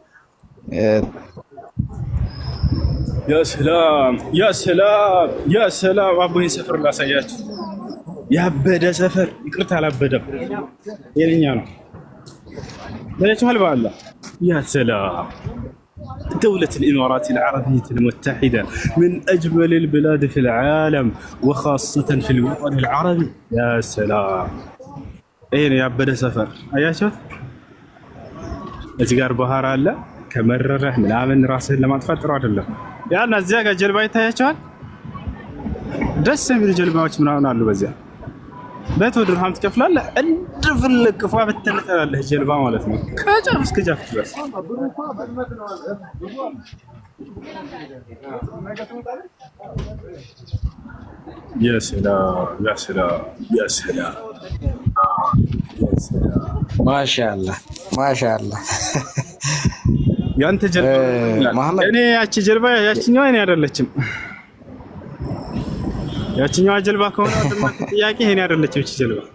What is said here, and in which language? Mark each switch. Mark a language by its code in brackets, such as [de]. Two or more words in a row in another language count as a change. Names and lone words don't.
[ar] يا سلام [am] አቦይ ሰፈር ላሳያችሁ። ያበደ ሰፈር ይቅርታ አላበደም፣ የእኛ ነው። በለችኋል በአላ [ar] يا سلام دولة الإمارات العربية المتحدة من أجمل البلاد في العالم وخاصة في الوطن العربي. يا سلام إيه [am] ያበደ ሰፈር አያችሁት? እዚህ ጋር ባህር አለ። ከመረረህ ምናምን ራስህን ለማጥፋት ጥሩ አይደለም። ያና እዚያ ጋር ጀልባ ይታያቸዋል። ደስ የሚሉ ጀልባዎች ምናምን አሉ። በዚያ በቶ ድርሃም ትከፍላለህ። እንደፈለግ ፏ ብትነጠላለህ ጀልባ ማለት ነው ከጫፍ እስከ ጫፍ ድረስ። [ar] يا سلام [am] ማሻአላህ ያንተ ጀልባ እኔ ያቺ ጀልባ ያቺኛዋ እኔ አይደለችም። ያቺኛዋ ጀልባ ከሆነ ጥያቄ እኔ አይደለችም እቺ ጀልባ።